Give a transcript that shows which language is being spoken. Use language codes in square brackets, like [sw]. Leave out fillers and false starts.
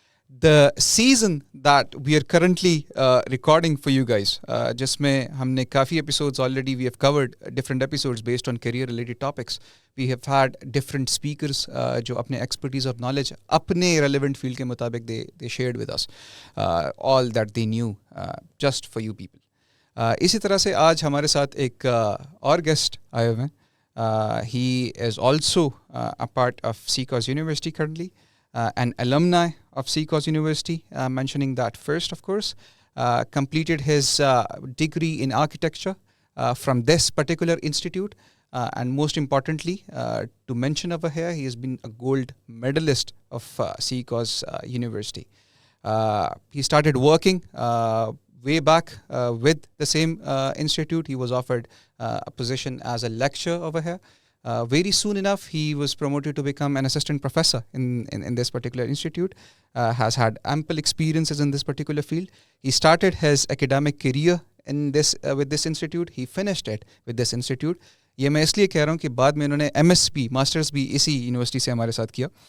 [en] The season that we are currently recording for you guys, [ur] jisme humne kafi [en] episodes already, we have covered different episodes based on career related topics. We have had different speakers [ur] jo apne [en] expertise of knowledge apne relevant field [ur] ke mutabik [en] they shared with us all that they knew just for you people. [ur] اسی طرح سے آج ہمارے ساتھ ایک اور guest آئے ہوئے ہیں. [en] He is also a part of CCOS University currently, an alumni of CCOS University, mentioning that first, of course, completed his degree in architecture from this particular institute, and most importantly, to mention over here, he has been a gold medalist of CCOS University. He started working way back with the same institute. He was offered a position as a lecturer over here. Very soon enough, he was promoted to become an assistant professor in this particular institute. Has had ample experiences in this particular field. He started his academic career in this with this institute. He finished it with this institute. [ur] یہ میں اس لیے کہہ رہا ہوں کہ بعد میں انہوں نے MSc ماسٹرز بھی اسی یونیورسٹی سے ہمارے ساتھ کیا.